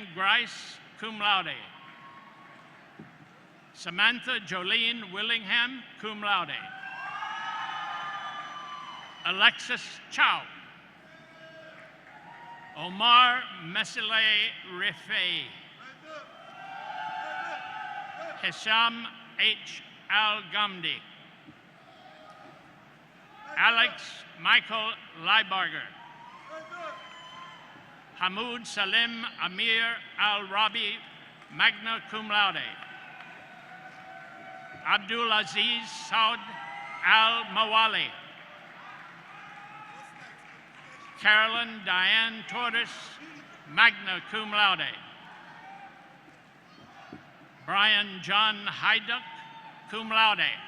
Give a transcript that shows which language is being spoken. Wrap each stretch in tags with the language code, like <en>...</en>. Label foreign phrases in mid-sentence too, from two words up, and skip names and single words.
<en>Grice,</en> <la>cum laude.</la> <en>Samantha Jolene Willingham,</en> <la>cum laude.</la> <en>Alexis Chow. Omar Mesile Rifai. Hisham H. Al-Gamdi. Alex Michael Leibarger. Hamoud Salim Amir Al-Rabi,</en> <la>magna cum laude.</la> <en>Abdul Aziz Saud Al-Mawali. Carolyn Diane Torres,</en> <la>magna cum laude.</la> <en>Brian John Hyduck,</en> <la>cum laude.</la>